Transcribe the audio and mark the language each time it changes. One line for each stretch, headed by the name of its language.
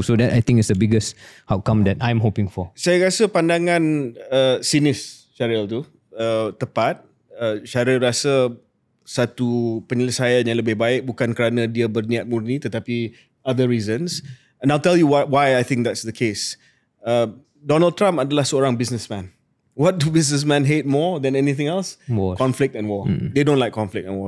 English: So that I think is the biggest outcome that I'm hoping for.
Malay: Saya rasa pandangan sinis Syaril tu tepat. Syaril rasa satu penyelesaian yang lebih baik bukan kerana dia berniat murni, tetapi
English: other reasons. And I'll tell you why I think that's the case.
Malay: Donald Trump adalah seorang businessman.
English: What do businessmen hate more than anything else? War. Conflict and war. They don't like conflict and war.